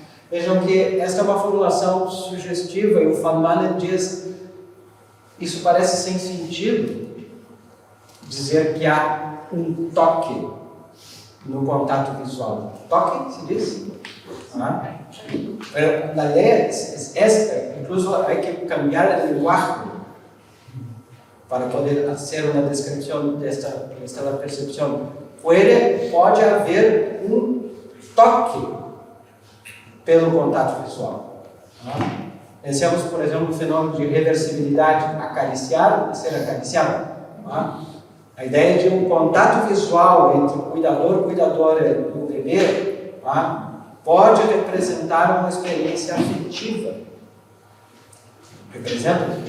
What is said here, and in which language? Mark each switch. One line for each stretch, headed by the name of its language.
Portuguese: Vejam que essa é uma formulação sugestiva e o Feynman diz isso parece sem sentido dizer que há um toque no contato visual. Toque, se diz?
Spanish: La idea es esta, incluso hay que cambiar el lenguaje para poder hacer una descripción de esta percepción.
Portuguese: Pode haver um toque pelo contato visual. Pensemos, por exemplo, no fenômeno de reversibilidade, acariciar e ser acariciado. A ideia de um contato visual entre o cuidadora e o bebê pode representar uma experiência afetiva. Representa?